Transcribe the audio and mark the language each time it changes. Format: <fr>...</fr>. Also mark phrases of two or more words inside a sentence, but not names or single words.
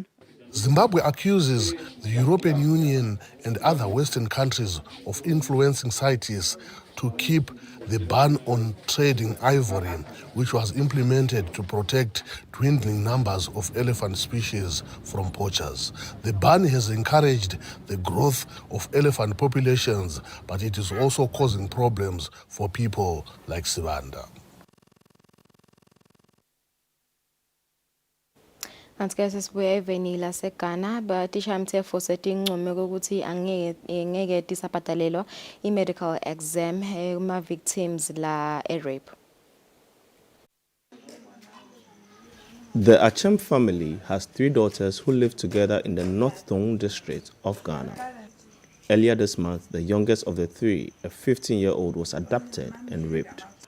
<en>Zimbabwe accuses the European Union and other Western countries of influencing CITES to keep the ban on trading ivory, which was implemented to protect dwindling numbers of elephant species from poachers. The ban has encouraged the growth of elephant populations, but it is also causing problems for people like Sibanda.</en> <ss>Kanti-ke sesibuya eveni laseGhana batishamthetho setincume kokuthi angeke tisabhadalelwa i-</ss> <en>medical exam</en> <ss>kuma-victims la rape.</ss> <en>The Achem family has 3 daughters who live together in the North Tongue district of Ghana. Earlier this month, the youngest of the 3, a 15-year-old, was abducted and raped.</en>